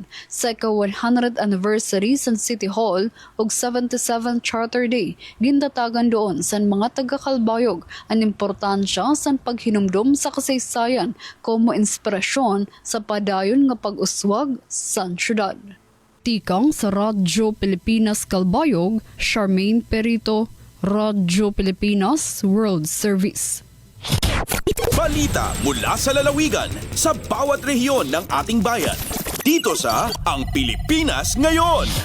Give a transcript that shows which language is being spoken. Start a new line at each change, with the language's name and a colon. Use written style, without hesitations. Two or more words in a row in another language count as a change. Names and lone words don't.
Waray: Sa ika-100th anniversary sa City Hall ug 77 Charter Day, gindatagan doon sa mga taga-Calbayog ang importansya sa paghinumdum sa kasaysayan como inspirasyon sa padayon nga pag-uswag sa syudad. Tikang sa Radyo Pilipinas Calbayog, Charmaine Perito, Radyo Pilipinas World Service.
Filipino: Balita mula sa lalawigan sa bawat rehiyon ng ating bayan. Dito sa Ang Pilipinas Ngayon.